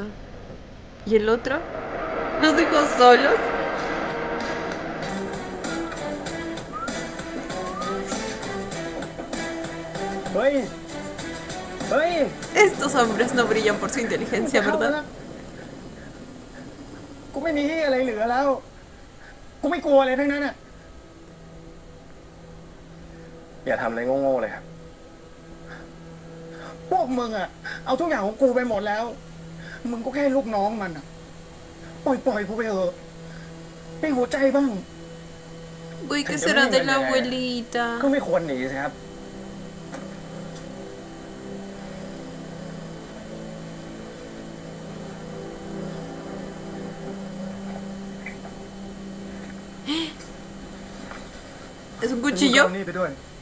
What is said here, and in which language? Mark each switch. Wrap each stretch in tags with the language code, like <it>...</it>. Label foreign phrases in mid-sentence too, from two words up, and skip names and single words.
<es>¿Y el otro? ¿Los dejó solos? Estos hombres no brillan por su inteligencia, ¿verdad?</es> <th>กูไม่มีอะไรเหลือแล้ว กูไม่กลัวอะไรทั้งนั้นอ่ะ อย่าทำอะไรโง่ๆเลยครับ พวกมึงอ่ะ เอาทุกอย่างของกูไปหมดแล้ว มึงก็แค่ลูกน้องมันอ่ะ ปล่อยกูไปเถอะให้หัวใจบ้าง</th> <es>Uy, ¿qué será de la abuelita?</es> <th>ก็ไม่ควรหนีสิครับ</th> <es>¿Es un cuchillo?</es> <th>นี่ไปด้วย</th>